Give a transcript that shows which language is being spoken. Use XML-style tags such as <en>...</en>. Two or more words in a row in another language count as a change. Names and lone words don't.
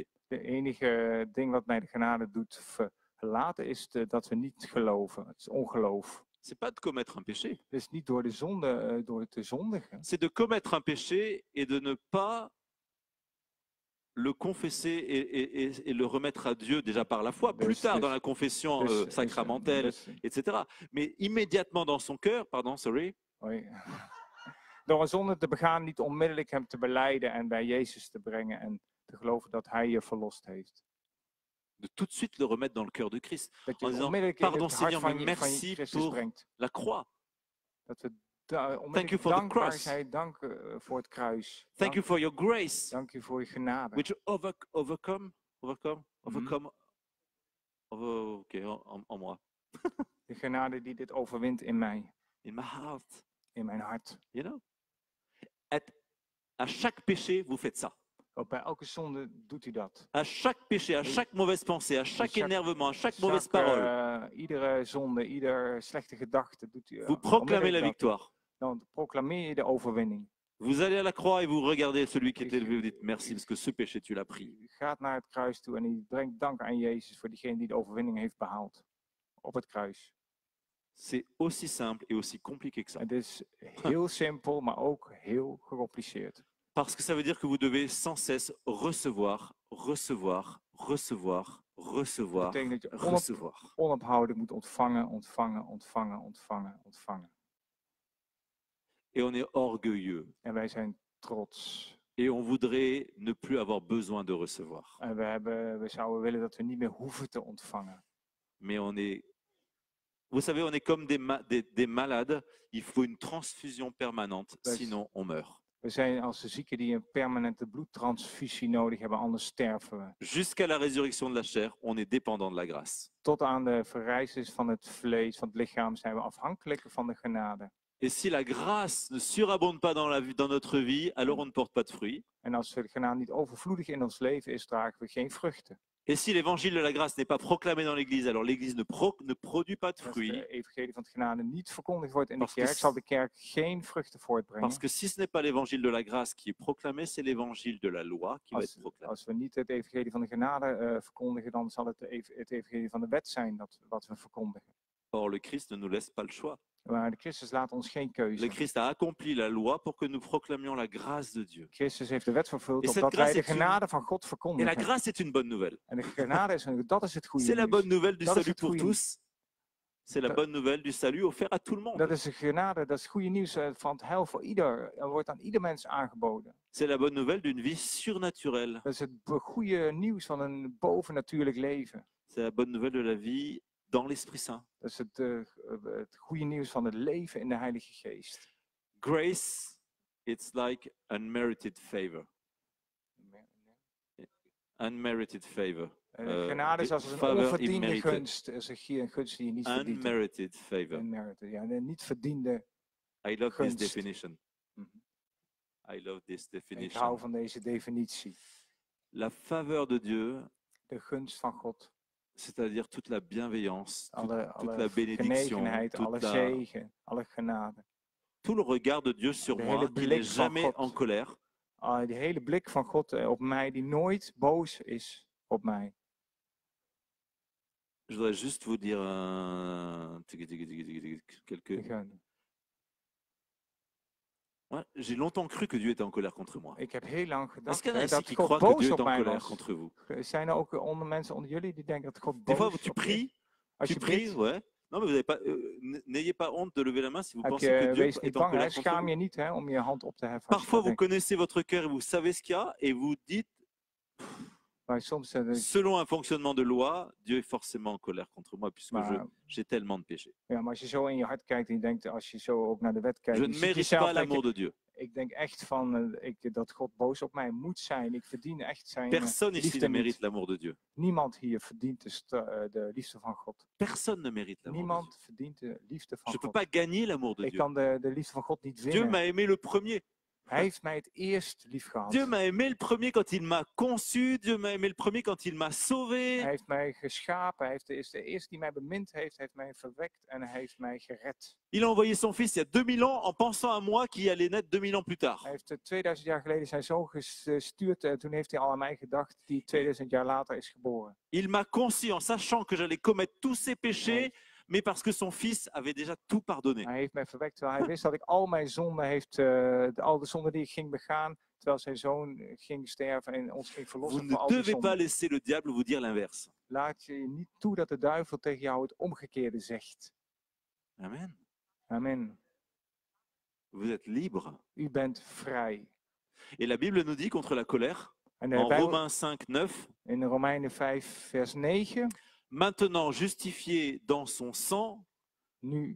<nl>De enige ding wat mij de genade doet verlaten is dat we niet geloven. Het is ongeloof.</nl> <fr>C'est pas de commettre un péché.</fr> <nl>Het is niet door de zonde, door te zondigen.</nl> <fr>C'est de commettre un péché et de ne pas le confesser et le remettre à Dieu déjà par la foi, plus tard dans la confession sacramentelle, etc. Mais immédiatement dans son cœur, pardon, sorry. Oui.</fr> <nl>Door een zonde te begaan, niet onmiddellijk hem te belijden en bij Jezus te brengen en te geloven dat hij je verlost heeft.</nl> <fr>De tout de suite le remettre dans le cœur de Christ. En disant, pardon Seigneur, mais merci pour la croix.</fr> <nl>Dat we</nl> <en>Thank you for the cross.</en> <nl>Dank voor het kruis.</nl> <en>Thank you for your grace.</en> <nl>Dank u voor je genade.</nl> <en>Which overcome.</en> <fr>Okay, en moi.</fr> <nl>De genade die dit overwint in mij.</nl> <en>In my heart.</en> <nl>In mijn hart.</nl> <en>You know?</en> <fr>À chaque péché, vous faites ça.</fr> <nl>Ook bij elke zonde doet u dat.</nl> <fr>À chaque péché, à chaque mauvaise pensée, à chaque énervement, à chaque mauvaise parole.</fr> <nl>Iedere zonde, ieder slechte gedachte doet u.</nl> <fr>Vous proclamez la victoire.</fr> <nl>Dan proclameer je de overwinning.</nl> <fr>Vous allez à la croix et vous regardez celui qui est élevé, vous dites merci parce que ce péché tu l'as pris.</fr> <nl>U gaat naar het kruis toe en u brengt dank aan Jezus voor diegene die de overwinning heeft behaald op het kruis.</nl> <fr>C'est aussi simple et aussi compliqué que ça.</fr> <nl>Het is heel simpel, maar ook heel gecompliceerd.</nl> <fr>Parce que ça veut dire que vous devez sans cesse recevoir, recevoir, recevoir, recevoir, recevoir.</fr> <nl>Onophoudelijk moet ontvangen, ontvangen, ontvangen, ontvangen, ontvangen.</nl> <fr>Et on est orgueilleux.</fr> <nl>En wij zijn trots.</nl> <fr>Et on voudrait ne plus avoir besoin de recevoir.</fr> <nl>En we zouden willen dat we niet meer hoeven te ontvangen.</nl> <fr>Mais on est, vous savez, on est comme des malades. Il faut une transfusion permanente, sinon on meurt.</fr> <nl>We zijn als de zieken die een permanente bloedtransfusie nodig hebben, anders sterven we.</nl> <fr>Jusqu'à la résurrection de la chair, on est dépendant de la grâce.</fr> <nl>Tot aan de verrijzenis van het vlees, van het lichaam, zijn we afhankelijk van de genade.</nl> <fr>Et si la grâce ne surabonde pas dans notre vie, alors on ne porte pas de fruits.</fr> <nl>En als de genade niet overvloedig in ons leven is, dragen we geen vruchten.</nl> <fr>Et si l'évangile de la grâce n'est pas proclamé dans l'église, alors l'église ne produit pas de</fr> <nl>Als</nl> <fr>fruits.</fr> <nl>de evangelie van het genade niet verkondigd wordt in de</nl> <fr>Parce que</fr> <nl>kerk, zal de kerk geen vruchten voortbrengen.</nl> <fr>Parce que si ce n'est pas l'évangile de la grâce qui est proclamé, c'est l'évangile de la loi qui va être proclamé.</fr> <nl>Als we niet het evangelie van de genade verkondigen, dan zal het het evangelie van de wet zijn wat we verkondigen.</nl> <fr>Or, le Christ ne nous laisse pas le choix.</fr> <nl>Maar de Christus laat ons geen keuze.</nl> <fr>Le Christ a accompli la loi pour que nous proclamions la grâce de Dieu.</fr> <nl>Christus heeft de wet vervuld</nl> <fr>Et cette</fr> <nl>opdat wij</nl> <fr>grâce</fr> <nl>de</nl> <fr>est</fr> <nl>genade van God</nl> <fr>Et la</fr> <nl>verkondigen.</nl> <fr>grâce est une bonne nouvelle.</fr> <nl>En de genade dat is het goede</nl> <fr>C'est la bonne</fr> <nl>nieuws.</nl> <fr>nouvelle du</fr> <nl>Dat is</nl> <fr>salut</fr> <nl>het</nl> <fr>pour</fr> <nl>goede</nl> <fr>tous. C'est la bonne nouvelle du salut offert à tout le monde.</fr> <nl>Dat is de genade, dat is het goede nieuws van het heil voor ieder. Er wordt aan ieder mens aangeboden.</nl> <fr>C'est la bonne nouvelle d'une vie surnaturelle.</fr> <nl>Dat is het goede nieuws van een bovennatuurlijk leven.</nl> <fr>C'est la bonne nouvelle de la vie dans l'Esprit Saint.</fr> <nl>Dat is het goede nieuws van het leven in de Heilige Geest.</nl> <en>Grace, it's like unmerited favor. Unmerited favor.</en> <nl>Genade is als een</nl> <en>favor</en> <nl>onverdiende</nl> <en>immerited.</en> <nl>gunst. Is een gunst die je niet verdient.</nl> <en>Unmerited favor.</en> <nl>Unmerited, ja, een niet verdiende</nl> <en>I love</en> <nl>gunst.</nl> <en>this definition. Mhm. I love this</en> <nl>Ik</nl> <en>definition.</en> <nl>hou van deze definitie.</nl> <fr>La faveur de Dieu,</fr> <nl>De gunst van God.</nl> <fr>c'est-à-dire toute la bienveillance, toute la</fr> <nl>Alle</nl> <fr>bénédiction,</fr> <nl>genegenheid, alle zegen, alle genade.</nl> <fr>tout le regard de Dieu sur</fr> <nl>De</nl> <fr>moi,</fr> <nl>hele</nl> <fr>qui</fr> <nl>blik</nl> <fr>n'est</fr> <nl>van</nl> <fr>jamais</fr> <nl>God.</nl> <fr>en colère.</fr> <nl>Die hele blik van God op mij, die nooit boos is op mij.</nl> <fr>Je voudrais juste vous dire quelques... Ouais, j'ai longtemps cru que Dieu était en colère contre moi.</fr> <nl>Ik heb heel lang</nl> <fr>Est-ce</fr> <nl>gedacht</nl> <fr>qu'il y en a ici</fr> <nl>dat</nl> <fr>qui</fr> <nl>God</nl> <fr>croient que</fr> <nl>boos</nl> <fr>Dieu</fr> <nl>op</nl> <fr>est en</fr> <nl>mij</nl> <fr>colère</fr> <nl>was.</nl> <fr>contre vous?</fr> <nl>Zijn er ook mensen onder jullie die denken dat God</nl> <fr>Des fois,</fr> <nl>boos</nl> <fr>tu</fr> <nl>op je is?</nl> <fr>pries,</fr> <nl>Als</nl> <fr>tu</fr> <nl>je</nl> <fr>pries,</fr> <nl>bidt,</nl> <fr>ouais. Non, mais vous avez pas, n'ayez pas honte de lever la main si vous</fr> <nl>heb</nl> <fr>pensez que</fr> <nl>je,</nl> <fr>Dieu</fr> <nl>wees niet</nl> <fr>est en</fr> <nl>bang,</nl> <fr>colère</fr> <nl>hè?</nl> <fr>contre</fr> <nl>Schaam</nl> <fr>vous.</fr> <nl>je niet hè, om je hand op te heffen. Als je</nl> <fr>Parfois,</fr> <nl>dat</nl> <fr>vous</fr> <nl>denkt.</nl> <fr>connaissez votre cœur et vous savez ce qu'il y a et vous dites,</fr> <nl>Maar soms,</nl> <fr>selon un fonctionnement de loi, Dieu est forcément en colère contre moi puisque</fr> <nl>maar,</nl> <fr>j'ai tellement de péchés.</fr> <nl>ja, maar als je zo in je hart kijkt en je denkt, als je zo ook naar de wet kijkt,</nl> <fr>Je</fr> <nl>je</nl> <fr>ne</fr> <nl>ziet</nl> <fr>mérite</fr> <nl>jezelf,</nl> <fr>pas</fr> <nl>denk</nl> <fr>l'amour</fr> <nl>je,</nl> <fr>de Dieu.</fr> <nl>ik denk echt van dat God boos op mij moet zijn. Ik verdien echt zijn</nl> <fr>Personne ici</fr> <nl>liefde</nl> <fr>ne mérite</fr> <nl>niet.</nl> <fr>l'amour de Dieu.</fr> <nl>Niemand hier verdient de liefde van God.</nl> <fr>Personne ne mérite l'amour de Dieu.</fr> <nl>Niemand verdient de liefde van</nl> <fr>Je ne peux</fr> <nl>God.</nl> <fr>pas gagner l'amour de</fr> <nl>Ik</nl> <fr>Dieu.</fr> <nl>kan de liefde van God niet</nl> <fr>Dieu</fr> <nl>winnen.</nl> <fr>m'a aimé le premier.</fr> <nl>Hij heeft mij het eerst lief gehad.</nl> <fr>Dieu m'a aimé le premier quand il m'a conçu. Dieu m'a aimé le premier quand il m'a sauvé.</fr> <nl>Hij heeft mij geschapen. Hij is de eerste die mij bemind heeft. Hij heeft mij verwekt en hij heeft mij gered.</nl> <fr>Il a envoyé son fils il y a 2000 ans en pensant à moi qui allait naître 2000 ans plus tard.</fr> <nl>Hij heeft 2000 jaar geleden zijn zoon gestuurd. Toen heeft hij al aan mij gedacht, die 2000 jaar later is geboren.</nl> <fr>Il m'a conçu en sachant que j'allais commettre tous ses péchés, mais parce que son fils avait déjà tout pardonné.</fr> <nl>Hij heeft mij verwekt terwijl hij wist dat ik al mijn zonden heeft, al de zonden die ik ging begaan, terwijl zijn zoon ging sterven en ons ging</nl> <fr>Vous</fr> <nl>verlossen</nl> <fr>ne</fr> <nl>van al die</nl> <fr>devez pas</fr> <nl>zonden.</nl> <fr>laisser le diable vous dire l'inverse.</fr> <nl>Laat je niet toe dat de duivel tegen jou het omgekeerde zegt.</nl> <fr>Amen.</fr> <nl>Amen.</nl> <fr>Vous êtes libre.</fr> <nl>U bent vrij.</nl> <fr>Et la Bible nous dit contre la colère,</fr> <nl>En de en Bijbel,</nl> <fr>Romains 5, 9,</fr> <nl>in Romeinen 5 vers 9,</nl> <fr>maintenant justifié dans son sang,</fr> <nl>nu,</nl>